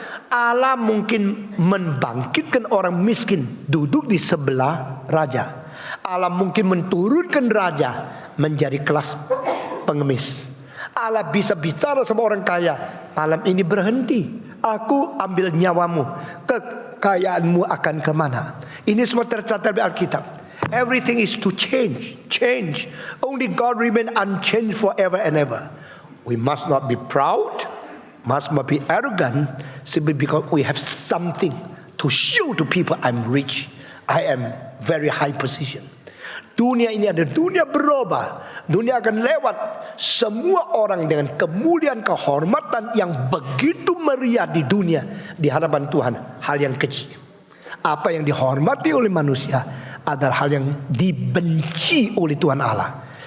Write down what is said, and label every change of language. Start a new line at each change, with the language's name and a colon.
Indonesian: Allah mungkin membangkitkan orang miskin duduk di sebelah raja. Allah mungkin menurunkan raja menjadi kelas pengemis. Allah bisa bicara sama orang kaya, malam ini berhenti, aku ambil nyawamu, kekayaanmu akan kemana? Ini semua tercatat di Alkitab.
English: Everything is to change. Only God remain unchanged forever and ever. We must not be proud, must not be arrogant, simply because we have something to show to people. I'm rich, I am very high position.
Indonesian: Dunia ini ada dunia berubah. Dunia akan lewat. Semua orang dengan kemuliaan, kehormatan yang begitu meriah di dunia, di hadapan Tuhan, hal yang kecil. Apa yang dihormati oleh manusia adalah hal yang dibenci oleh Tuhan Allah.